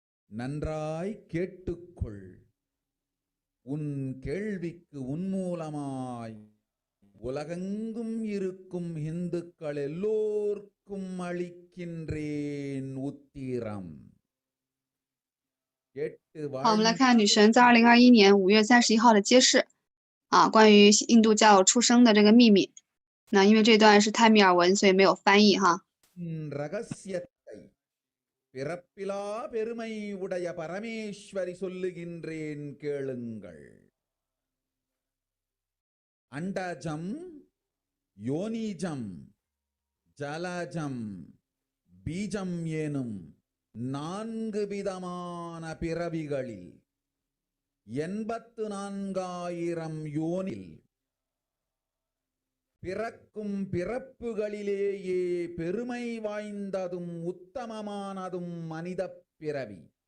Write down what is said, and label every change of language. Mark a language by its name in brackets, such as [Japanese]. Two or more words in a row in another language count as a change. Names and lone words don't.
[Tamil] நன்றாய் கேட்டுக்கொள். உன் கேள்விக்கு உன்மூலமாய் உலகெங்கும் இருக்கும் இந்துக்கள் எல்லோருக்கும் அளிக்கின்றேன் உத்திரம். [Chinese] 好，我们来看女神在2021年5月31号的揭示啊，关于印度教出生的这个秘密。那因为这段是泰米尔文，所以没有翻译哈。 [Tamil] ரகசியத்தை பிறப்பிலா பெருமை உடைய பரமேஸ்வரி சொல்லுகின்றேன் கேளுங்கள். அண்டஜம், யோனிஜம், ஜலஜம், பீஜம் எனும் 4 விதமான பிறவிகளில் 84,000 யோனில் பிறக்கும் பிறப்புகளிலேயே பெருமை வாய்ந்ததும் உத்தமமானதும் மனித பிறவி.